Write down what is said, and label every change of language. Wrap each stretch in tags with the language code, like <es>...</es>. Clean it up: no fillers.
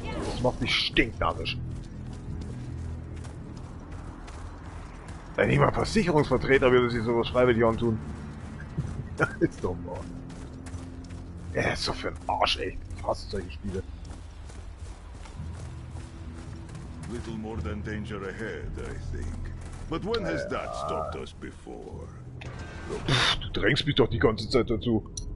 <de>Das macht mich stinknarrisch. Wenn ich mal Versicherungsvertreter würde sich sowas freiwillig antun. Das ist doch mal. Er ist so für ein Arsch, echt. Ich hasse solche Spiele.</de> <en>Little more than danger ahead, I think. But when has that stopped us before?</en> <de>Pff, du drängst mich doch die ganze Zeit dazu.</de>